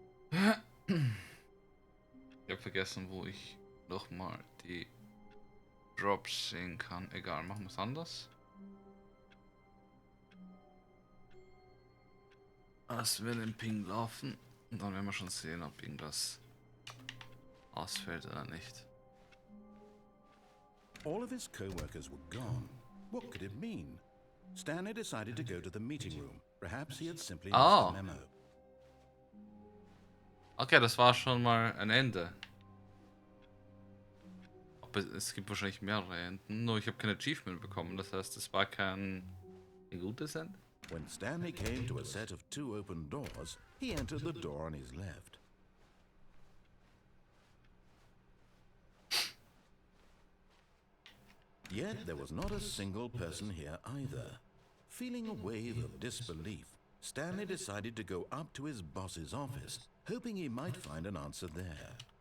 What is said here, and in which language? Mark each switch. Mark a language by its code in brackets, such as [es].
[de] Ich habe vergessen, wo ich nochmal die Drops sehen kann. Egal, machen wir es anders. Lassen wir den Ping laufen. Und dann werden wir schon sehen, ob irgendwas ausfällt oder nicht. [en] All of his co-workers were gone. What could it mean? Stanley decided to go to the meeting room. Perhaps he had simply missed the memo. [de] Okay, das war schon mal ein Ende. Aber es gibt wahrscheinlich mehrere Enden. Nur ich habe kein Achievement bekommen. Das heißt, es war kein gutes Ende. [en] When Stanley came to a set of 2 open doors, he entered the door on his left. Yet there was not a single person here either. Feeling a wave of disbelief, Stanley decided to go up to his boss's office, hoping he might find an answer there.